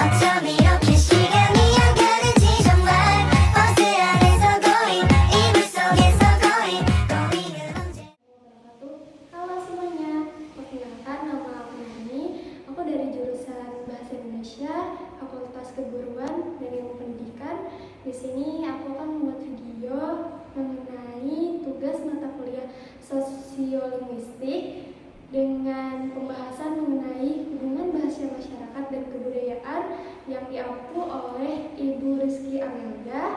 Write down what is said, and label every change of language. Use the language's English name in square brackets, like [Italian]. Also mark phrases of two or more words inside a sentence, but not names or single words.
[Korean] 점점 이렇게 시간이 가는지 정말 버스 안에서 going 이불 속에서 going going은 언제 [Indonesian] Halo semuanya, perkenalkan nama aku Nani. Aku dari jurusan Bahasa Indonesia, Fakultas Keguruan dan Ilmu Pendidikan. Di sini aku akan membuat video mengenai tugas mata kuliah sosiolinguistik dengan pembahasan mengenai hubungan bahasa masyarakat dan kebudayaan yang diampu oleh Ibu Rizky Amelda.